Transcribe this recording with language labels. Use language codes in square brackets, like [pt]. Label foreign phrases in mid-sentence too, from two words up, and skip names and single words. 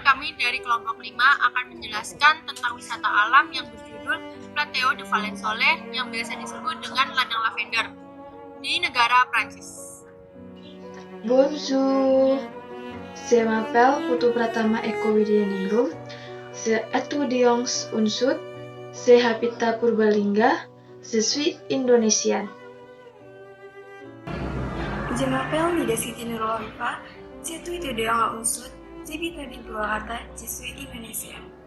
[id] kami dari kelompok 5 akan menjelaskan tentang wisata alam yang berjudul Plateau de Valensole yang biasa disebut dengan ladang lavender di negara Prancis. [fr] Bonjour, je m'appelle Putu Pratama Eko Widyaningrum, je étudiante unsud, je habite Purbalingga, je suis Indonesian. Je m'appelle Nida Siti Nurulorifa, je suis étudiante unsud, j'habite di Purwakarta, je suis Indonesian.